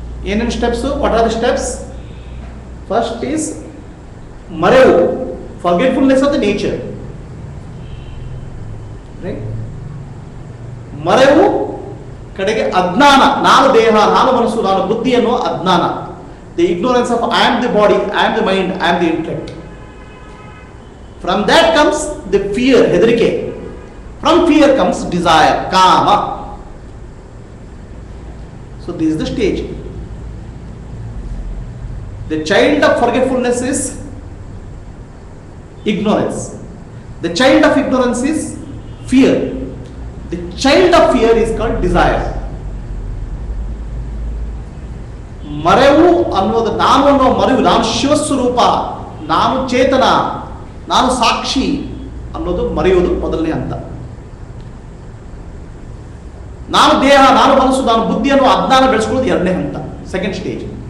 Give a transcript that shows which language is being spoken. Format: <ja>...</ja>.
<kn>ಏನೇನು steps?</kn> <en>What are the steps? First is ಮರೆವು, forgetfulness of the nature.</en> <kn>Right? ಮರೆವು, ಕಡೆಗೆ ಅಜ್ಞಾನ, ನಾನು ದೇಹ, ನಾನು ಮನಸ್ಸು, ನಾನು ಬುದ್ಧಿ ಅನ್ನೋ ಅಜ್ಞಾನ.</kn> <en>The ignorance of I am the body, I am the mind, I am the intellect. From that comes the fear, ಹೆದರಿಕೆ. From fear comes desire, kama. So this is the stage. The child of forgetfulness is ignorance. The child of ignorance is fear. The child of fear is called desire.</en> <kn>ಮರೆವು ಅನ್ನೋದು, ನಾನು ಅನ್ನೋ ಮರೆವು, ನಾನು ಶಿವಸ್ವರೂಪ, ನಾನು ಚೇತನ, ನಾನು ಸಾಕ್ಷಿ ಅನ್ನೋದು ಮರೆಯುವುದು ಮೊದಲನೇ ಹಂತ. ನಾನು ದೇಹ, ನಾನು ಮನಸ್ಸು, ನಾನು ಬುದ್ಧಿ ಅನ್ನೋ ಅಜ್ಞಾನ ಬೆಳೆಸ್ಕೊಳ್ಳೋದು ಎರಡನೇ ಹಂತ,</kn> <en>Second stage.</en>